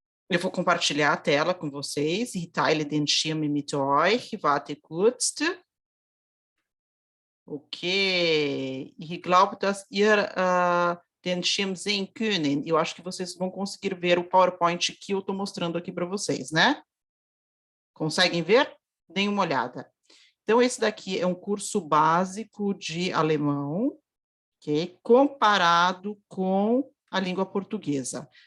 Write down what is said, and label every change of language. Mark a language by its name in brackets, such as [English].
[Portuguese] Eu vou compartilhar a tela com vocês. [German] Ich teile den Schirm mit euch. Warte kurz. Ok. Ich glaube, dass ihr den Schirm sehen können. [Portuguese] Eu acho que vocês vão conseguir ver o PowerPoint que eu estou mostrando aqui para vocês, né? Conseguem ver? Deem uma olhada. Então, esse daqui é um curso básico de alemão, ok? Comparado com a língua portuguesa.